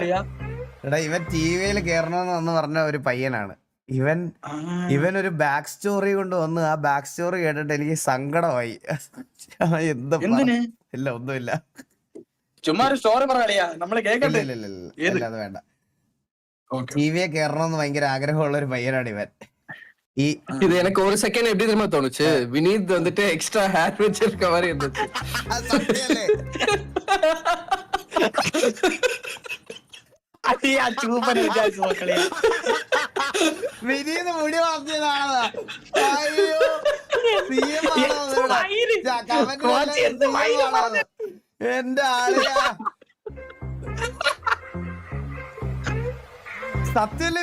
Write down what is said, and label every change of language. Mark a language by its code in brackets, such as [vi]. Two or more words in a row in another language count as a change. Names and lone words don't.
[ml] എടാ ഇവൻ ടിവിയിൽ കേറണമെന്ന് വന്ന് പറഞ്ഞ ഒരു പയ്യനാണ് ഇവൻ ഒരു [en] back story [ml] കൊണ്ട് വന്ന് ആ [en] back story [ml] കേട്ടിട്ട് എനിക്ക് സങ്കടമായി. എന്താ ഇല്ല ഒന്നുമില്ല, ചുമ്മാ ഒരു സ്റ്റോറി പറയാ നമ്മള് കേക്കട്ടെ. ഇല്ല അത് വേണ്ട. ടിവിയെ കേറണമെന്ന് ഭയങ്കര ആഗ്രഹമുള്ള ഒരു പയ്യനാണ് ഇവൻ. [ta] இது எனக்கு ஒரு செகண்ட் எப்படி தெரியுமா தோணுச்சு, வினீத் வந்துட்டு [en] extra hair [ta] வச்சிருக்க மாதிரி இருந்துச்சு. [ml] വിനീത് മുടി വളർത്തിയതാണോ? എന്റെ ആളിയാ സത്യല്ലേ?